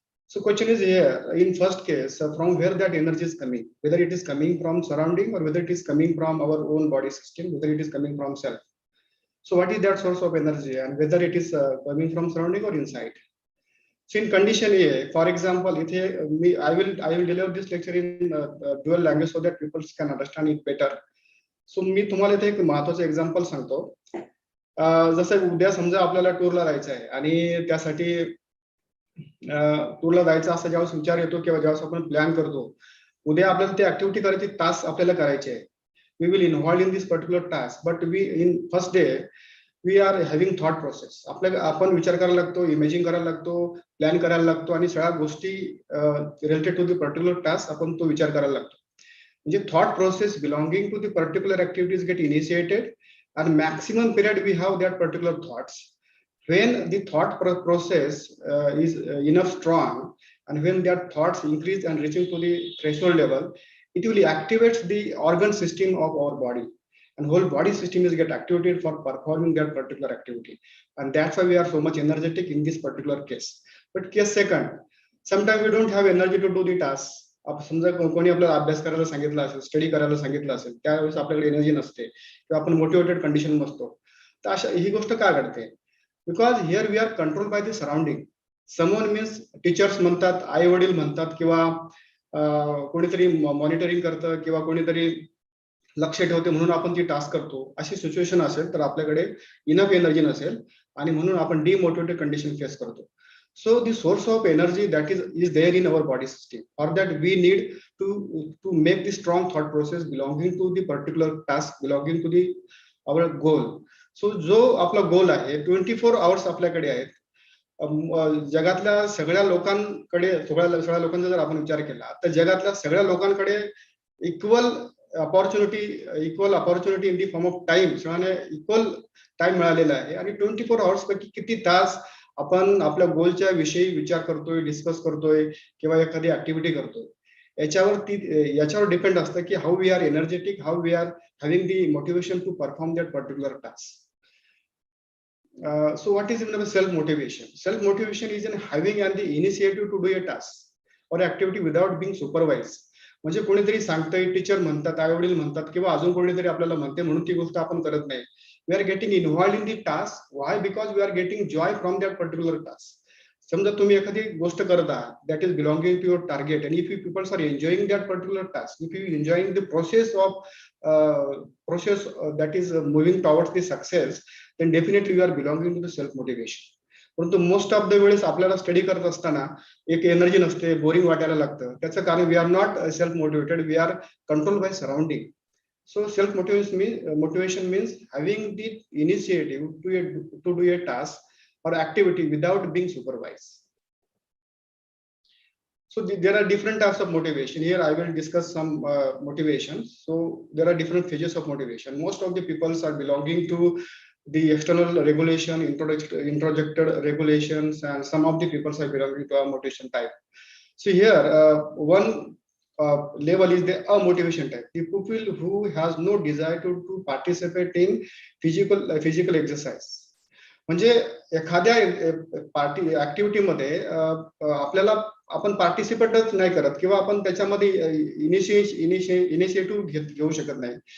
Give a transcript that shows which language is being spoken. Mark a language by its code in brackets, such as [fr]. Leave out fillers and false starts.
[en] So question is here, in first case, from where that energy is coming, whether it is coming from surrounding or whether it is coming from our own body system, whether it is coming from self. So what is that source of energy, and whether it is coming from surrounding or inside? So in condition A, for example, I will deliver this lecture in dual language so that people can understand it better. [mr] So मी तुम्हाला इथे एक महत्त्वाचं example सांगतो. जसं उद्या समजा आपल्याला टूरला जायचं आहे आणि त्यासाठी टूरला जायचं असा ज्यावेळेस विचार येतो किंवा ज्यावेळेस आपण प्लॅन करतो, उद्या आपल्याला ती ऍक्टिव्हिटी करायची, टास्क आपल्याला करायचे आहे. [en] We will involve in this particular task, but we in first day we are having thought process. [mr] आपण विचार करायला लागतो, इमेजिंग करायला लागतो, प्लॅन करायला लागतो आणि सगळ्या गोष्टी related to the particular task आपण तो विचार करायला लागतो. [en] म्हणजे thought process belonging to the particular activities get initiated and maximum period we have that particular thoughts. When the thought process is enough strong, and when that thoughts increase and reaching to the threshold level, it will activate the organ system of our body, and whole body system is get activated for performing that particular activity, and that's why we are so much energetic in this particular case. But case second, sometimes we don't have energy to do the task. [mr] समजा कोणी आपल्याला अभ्यास करायला सांगितलं असेल, study करायला सांगितलं असेल, त्यावेळेस आपल्याकडे एनर्जी नसते किंवा आपण मोटिवेटेड कंडिशन नसतो. तर अशा ही गोष्ट का घडते? [en] Because here we are control by the surrounding. [mr] Someone means teachers म्हणतात, आई वडील म्हणतात, किंवा कोणीतरी मॉनिटरिंग करतं किंवा कोणीतरी लक्ष ठेवते म्हणून आपण ती टास्क करतो. अशी सिच्युएशन असेल तर आपल्याकडे इनफ एनर्जी नसेल आणि म्हणून आपण डिमोटिवेटेड कंडिशन फेस करतो. [en] So the source of energy that is there in our body system. For that we need to make the strong thought process belonging to the particular task, belonging to the our goal. [mr] So जो आपला गोल आहे 24 hours आपल्याकडे आहेत. जगातल्या सगळ्या लोकांकडे सगळ्या लोकांचा जर आपण विचार केला तर जगातल्या सगळ्या लोकांकडे equal opportunity in the form of time, सगळ्यांना इक्वल टाइम मिळालेला आहे. आणि 24 hours पैकी किती तास आपण आपल्या गोलच्या विषयी विचार करतोय, डिस्कस करतोय किंवा एखादी ऍक्टिव्हिटी करतोय, याच्यावर डिपेंड असतं की how we R energetic, how we R having the motivation to perform that particular task. [en] So what is self-motivation? Self-motivation is in having and the initiative to do a task or activity without being supervised. [mr] म्हणजे कोणीतरी सांगतंय, teacher म्हणतात, आई वडील म्हणतात किंवा अजून कोणीतरी आपल्याला म्हणते म्हणून ती गोष्ट आपण करत नाही. [en] We are getting involved in the task. Why? Because we are getting joy from that particular task. समजा तुम्ही एखादी गोष्ट करत आहात, that is belonging to your target, and if you people are enjoying that particular task, if you enjoying the process that is moving towards the success, then definitely you are belonging to the self motivation. [mr] परंतु most of the वेळेस आपल्याला study करत असताना एक energy नसते, boring वाटायला लागतं. [en] त्याचं कारण we are not self motivated, we are control by surrounding. So self motivation means having the initiative to do a task or activity without being supervised. So there are different types of motivation. Here I will discuss some motivations. So there are different phases of motivation. Most of the people are belonging to the external regulation, introjected regulations, and some of the people are belonging to a motivation type. So here one level is the motivation type. The people who has no desire to participate in physical exercise. [mr] म्हणजे एखाद्या party activity मध्ये आपल्याला आपण पार्टिसिपेटच नाही करत किंवा आपण त्याच्यामध्ये इनिशिएटिव्ह घेऊ शकत नाही.